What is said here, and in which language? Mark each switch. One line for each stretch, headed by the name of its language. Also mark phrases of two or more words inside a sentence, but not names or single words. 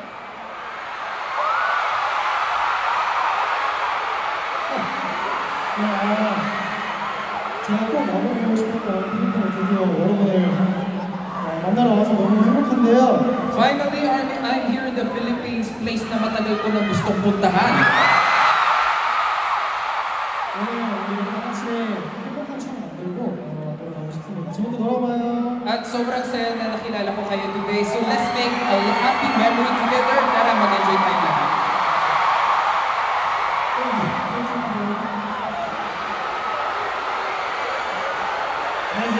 Korean: 제가 꼭 와보고 싶었던 필리핀을 드디어 여러분을 만나러 와서 너무 행복한데요.
English: Finally, I'm here in the Philippines,
Filipino: place na matagal ko na gustong puntahan.
Korean: 오늘 우리 다 같이 행복한 추억 만들고 돌아가고 싶습니다. 지금부터 놀아봐요.
Filipino: At sobrang saya na nakilala ko kayo today.
English: So let's make a happy memory together.
Filipino: Tara, mag-enjoy tayo lahat.
Korean: 안녕하세요.